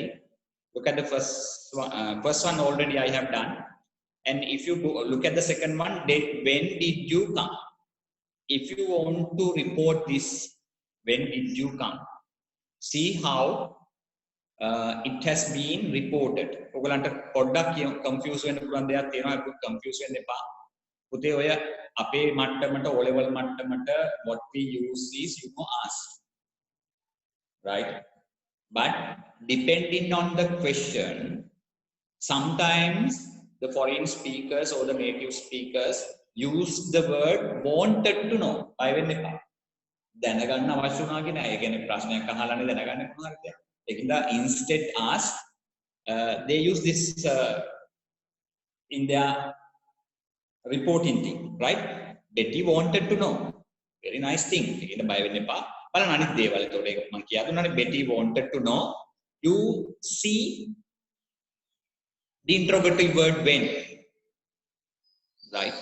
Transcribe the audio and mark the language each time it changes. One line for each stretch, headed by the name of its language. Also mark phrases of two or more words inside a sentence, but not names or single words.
English: Look at the first one already I have done, and if you go look at the second one, when did you come? If you want to report this, when did you come? See how it has been reported.
Sinhala: ඔයගලන්ට පොඩ්ඩක් confuse වෙන්න පුළුවන් දෙයක් තියෙනවා. confuse වෙන්න එපා. පුතේ ඔය අපේ මට්ටමට
English: O level මට්ටමට what we use is ask, right? But depending on the question, sometimes the foreign speakers or the native speakers use the word wanted to know.
Sinhala: බය වෙන්න එපා. දැනගන්න අවශ්‍ය වුණා කියන ඒ කියන්නේ ප්‍රශ්නයක් අහලානේ දැනගන්න පුළුවන් දෙයක්.
English: ඒකින්ද instead ask, they use this in their reporting thing, right? Betty wanted to know. Very nice thing. In the Bible, Betty wanted to know. You see the interrogative word when, right?